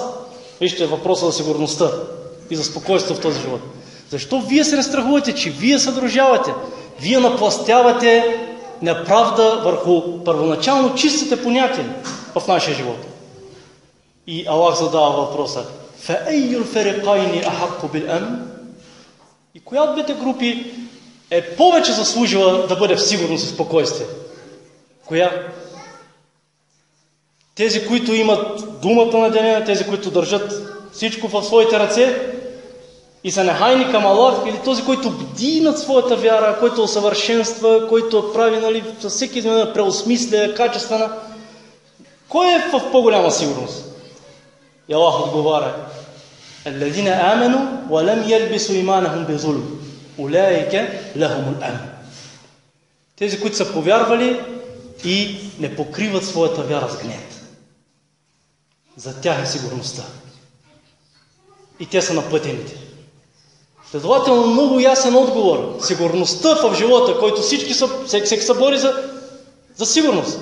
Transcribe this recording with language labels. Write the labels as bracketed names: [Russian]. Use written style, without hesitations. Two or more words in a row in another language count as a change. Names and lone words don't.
[Bulgarian] Вижте въпроса за сигурността и за спокойствието в този живот. Защо вие се не страхувате, че вие съдружавате? Вие напластявате неправда върху първоначално чистите понятия в нашия живот. И Аллах задава въпроса: [Arabic] فَأَيُّ الْفَرِقَيْنِ أَحَقُّ بِالْأَمْنِ? [Bulgarian] И коя от двете групи е повече заслужила да бъде в сигурност и спокойствие? Коя? Тези, които имат думата на деня, тези, които държат всичко в своите ръце и са нехайни към Аллах, или този, който бди над своята вяра, който усъвършенства, който прави, със всеки изменение преосмисля, качествена? Кой е в по-голяма сигурност? И Аллах отговаря: [Arabic] الذين آمنوا ولم يلبسوا إيمانهم بظلم أولئك لهم الأمن. [Bulgarian] Тези, които са повярвали и не покриват своята вяра с гнет. За тях е сигурността. И те са напътените. Следователно, много ясен отговор. Сигурността в живота, който всеки се бори за сигурност.